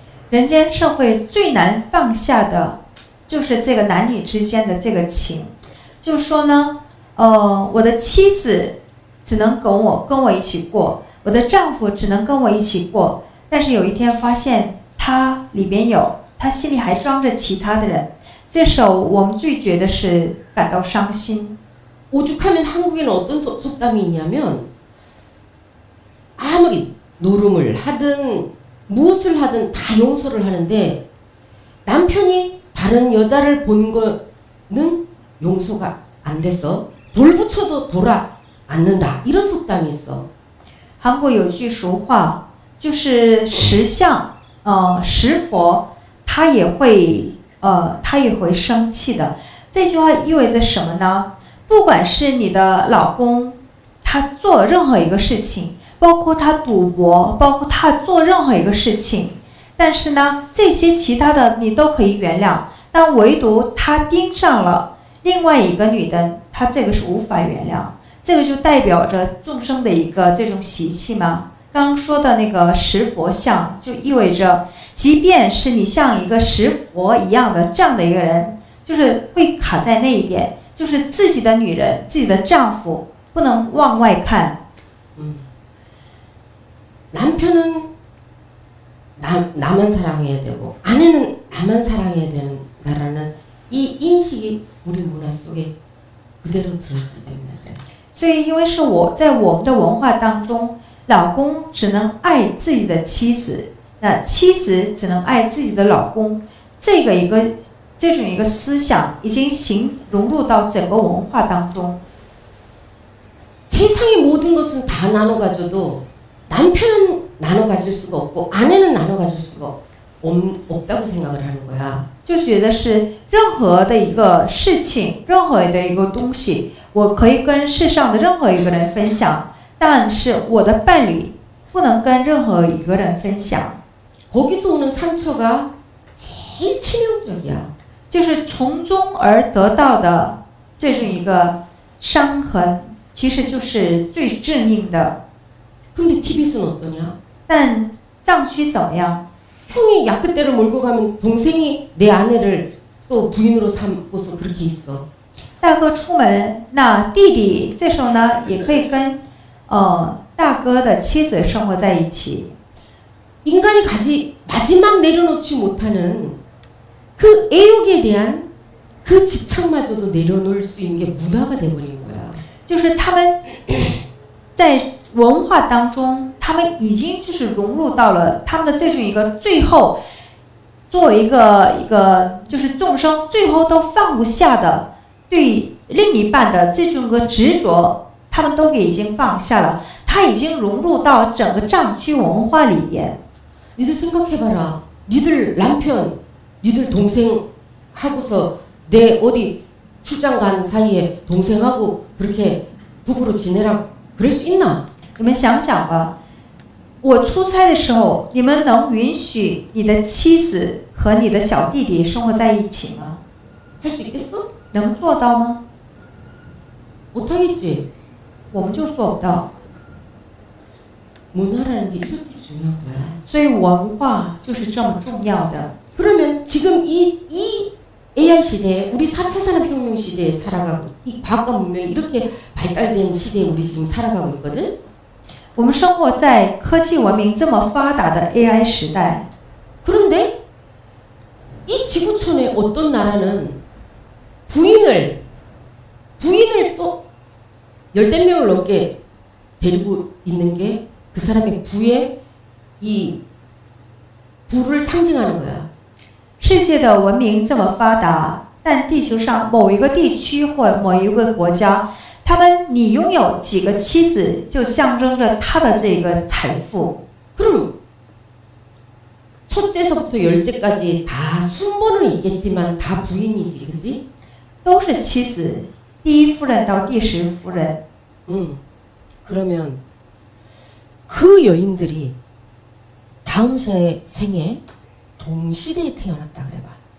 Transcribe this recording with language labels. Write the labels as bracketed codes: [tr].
[zh] 人间社会最难放下的就是这个男女之间的这个情，就是说呢，我的妻子只能跟我一起过，我的丈夫只能跟我一起过，但是有一天发现他里边他心里还装着其他的人，这时候我们最觉得是感到伤心。 [ko] 오죽하면 한국에는 어떤 속담이 있냐면 아무리 노름을 하든 무엇을 하든 다 용서를 하는데 남편이 다른 여자를 본 거는 용서가 안 돼서 돌붙여도 돌아 않는다. 이런 속담이 있어. [zh] 韩国有句俗话，就是石像，石佛，他也会生气的。这句话意味着什么呢？不管是你的老公，他做任何一个事情，包括他赌博，包括他做任何一个事情，但是呢，这些其他的你都可以原谅，但唯独他盯上了另外一个女的，他这个是无法原谅。这个就代表着众生的一个这种习气吗？刚刚说的那个石佛像，就意味着，即便是你像一个石佛一样的这样的一个人，就是会卡在那一点，就是自己的女人、自己的丈夫不能往外看。 [ko] 남편은 나만 사랑해야 되고 아내는 나만 사랑해야 된다라는 이 인식이 우리 문화 속에 그대로 들어있기 때문에 그래요. [zh] 所以，因为是在我们的文化当中，老公只能爱自己的妻子，那妻子只能爱自己的老公，这种一个思想已经融入到整个文化当中。 [ko] 세상의 모든 것은 다 나눠 가져도 남편은 나눠 가질 수가 없고 아내는 나눠 가질 수가 없다고 생각을 하는 거야. [zh] 就觉得是任何的一个事情，任何的一个东西，我可以跟世上的任何一个人分享，但是我的伴侣不能跟任何一个人分享。 [ko] 거기서 오는 상처가 제일 치명적이야. [zh] 就是从中而得到的这种一个伤痕，其实就是最致命的。 [ko] 근데 티벳은 어떠냐? [zh] 但藏区怎么样？ [ko] 형이 야크대로 몰고 가면 동생이 내 아내를 또 부인으로 삼고서 그렇게 있어. [zh] 大哥出门，那弟弟这时候呢，也可以跟大哥的妻子生活在一起。 [ko] 인간이 마지막 내려놓지 못하는 그 애욕에 대한 그 집착마저도 내려놓을 수 있는 게 문화가 돼버린 거야. [zh] 就是他们在文化当中，他们已经就是融入到了他们的这种一个最后，作为一个就是众生最后都放不下的对另一半的这种个执着，他们都已经放下了，它已经融入到整个藏区文化里边。 [ko] 니들 생각해봐라. 니들 남편, 니들 동생 하고서 내 어디 출장 간 사이에 동생하고 그렇게 부부로 지내라 그럴 수 있나? [zh] 你们想想吧，我出差的时候，你们能允许你的妻子和你的小弟弟生活在一起吗？ [ko] 할 수 있겠어? [zh] 能做到吗？ [ko] 못하겠지. [zh] 我们就做不到。 [ko] 문화라는 게 이렇게 중요한 거야. [zh] 所以文化就是这么重要的。 [ko] 그러면 지금 이 AI 시대에 우리 4차 산업혁명 시대에 살아가고 이 과학과 문명이 이렇게 발달된 시대에 우리 지금 살아가고 있거든. [zh] 我们生活在科技文明这么发达的 AI 时代， [ko] 그런데 이 지구촌에 어떤 나라는 부인을 또 열댓 명을 넘게 데리고 있는 게 그 사람의 부의 이 부를 상징하는 거야. [zh] 世界的文明这么发达，但地球上某一个地区或某一个国家，你拥有几个妻子，就象征着他的这个财富。 [ko] 그럼 첫째서부터 열째까지 다 순번은 있겠지만 다 부인이지, 그지? [zh] 都是妻子，第一夫人到第10夫人。 [ko] 그러면 그 여인들이 다음 생에 동시대에 태어났다 그래봐.